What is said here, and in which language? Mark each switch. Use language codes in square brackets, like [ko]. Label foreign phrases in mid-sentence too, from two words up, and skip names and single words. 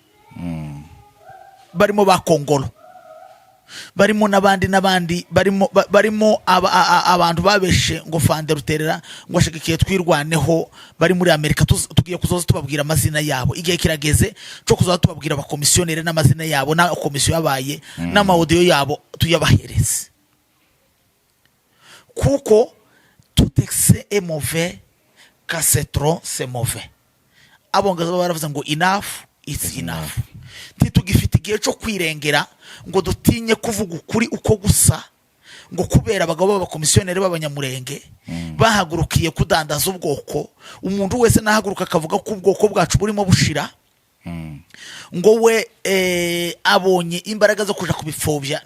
[rw] Barimo ba Kongolo, barimo nabandi, barimo abantu babeshe ngo Fande Ruterera ngo ashigikiye twirwaneho, bari muri Amerika. Tugiye kuzoza tubabwira amazina yabo, igihe kirageze cyo kuzoza tubabwira abakomisiyoneri n'amazina yabo, na komisiyo yabaye n'amaudio yabo tuyabahereze. [fr] Kuko tout excès est mauvais, quand c'est trop c'est mauvais. [rw] Abongaza baravuze ngo [en] enough is enough. [rw] Ntitugifite igihe cyo kwirengera ngo dutinye kuvuga ukuri uko gusa, ngo kubera abagabo b'abakomisiyoneri b'abanyamurenge bahagurukiye kudandaza ubwoko. Umuntu wese nahaguruka akavuga ko ubwoko bwacu burimo bushira, ngo we abonye imbaraga zo kuja kubipfobya.